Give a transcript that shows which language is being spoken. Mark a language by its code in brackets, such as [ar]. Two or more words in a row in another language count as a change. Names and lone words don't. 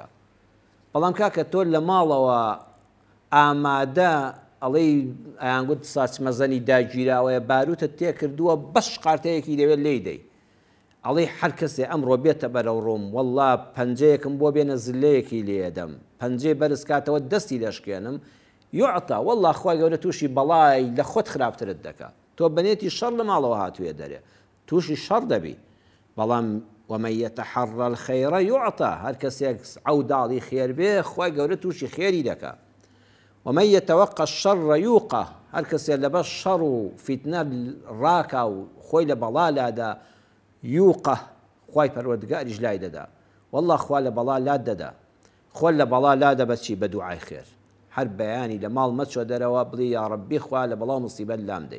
[ckb] بەڵام کاکە تۆ لە ماڵەوە ئامادە ئەڵێی ئایانگوت ساچمەزەنی داگیراوەیە، باروتت تێ کردووە بەش قارتەیەکی دەوێت لێی دەی، ئەڵێ هەر کەسێ ئەمڕۆ بێتە بەرەو ڕۆم وەڵڵا پەنجەیەکم بۆ بێنە زلەیەکی لێدەم، پەنجەی بەرز کاتەوە دەستی دەشکێنم. یوعتا وەڵڵا خوای گەورە تووشی بەڵای لە خۆت خراپترت دەکات. تۆ بەنێتی شەڕ لە ماڵەوە هاتوویە دەرێ، تووشی شەڕ دەبی. بەڵام [ar] ومن يتحرى الخير يعطى، [ckb] هەر کەسێک عەوداڵی خێر بێ خوای گەورە تووشی خێری دەکات. [ar] ومن يتوقى الشر يوقى، [ckb] هەر کەسێ لەبەر شەڕ و فیتنە ڕاکا و خۆی لە بەڵا لادا، یوقە خوای پەروەردگاریش لای دەدا. وەڵڵا خوا لە بەڵا لات دەدا، خۆ لە بەڵا لادا بەچی بە دوعای خێر. هەر بەیانی لە ماڵ مەچۆ دەرەوە بڵێ یا ڕەبی خوا لە بەڵا موسیبەت لام دەی.